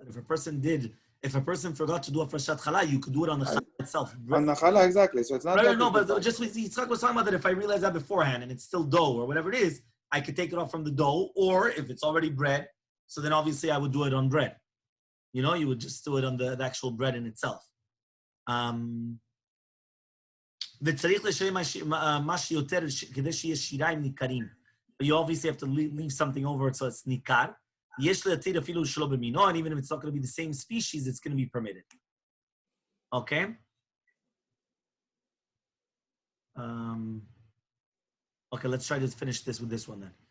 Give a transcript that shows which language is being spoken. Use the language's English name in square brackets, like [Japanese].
[English] If a person forgot to do a Hafrashat Halla, you could do it on the challah itself. On the challah, exactly. So it's not. No, but just with Yitzchak was talking about that if I realize that beforehand and it's still dough or whatever it is, I could take it off from the dough, or if it's already bread, so then obviously I would do it on bread. You would just do it on the actual bread in itself. [Hebrew] וצריך לשלם מה שיותר כדי שיהיה שיריים ניכרים. [English] But you obviously have to leave something over it so it's ניכר. [Hebrew] יש להתיר אפילו שלא במינו, [English] and even if it's not going to be the same species, it's going to be permitted. Okay? Okay, let's try to finish this with this one then.